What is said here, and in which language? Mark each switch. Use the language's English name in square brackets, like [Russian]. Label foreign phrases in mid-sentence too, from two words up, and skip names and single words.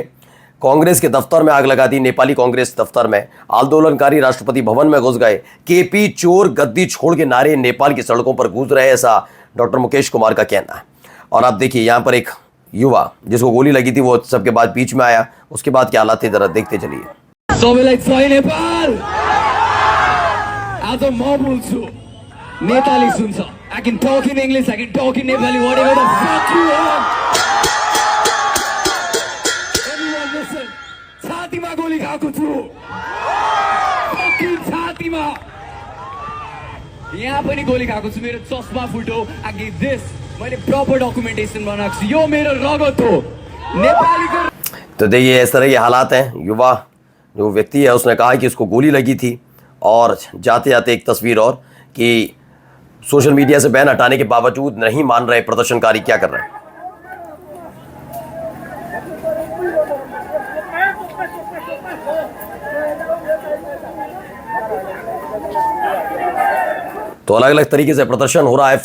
[Hindi] कांग्रेस के दफ्तर में आग लगा दी, नेपाली कांग्रेस दफ्तर में। आंदोलनकारी राष्ट्रपति भवन में घुस गए। केपी चोर गद्दी छोड़ के नारे नेपाल की सड़कों पर गूंज रहे, ऐसा डॉक्टर मुकेश कुमार का कहना है। और आप देखिए यहां पर एक युवा जिसको गोली लगी थी, वो सबके बाद बीच में आया। उसके बाद क्या हालात थे जरा देखते चलिए। [Nepali] नेपाली सुन्छ, [English] I can talk in English, I can talk in Nepali, whatever the fuck you want. Everyone listen. [Nepali] छातीमा गोली खाएको छु, fucking छातीमा। यहाँ पनि गोली खाएको छु, मेरो चस्मा फुट्यो। [English] I give this, [Nepali] मैले [English] proper documentation [Nepali] बनाएको छु, यो मेरो रगत हो नेपाली को। [Hindi] तो देखिए इस तरह के हालात हैं। युवा जो व्यक्ति है उसने कहा कि उसको गोली लगी थी। और जाते जाते एक तस्वीर और कि सोशल मीडिया से बैन हटाने के बावजूद नहीं मान रहे प्रदर्शनकारी, क्या कर रहे हैं। तो अलग अलग तरीके से प्रदर्शन हो रहा है।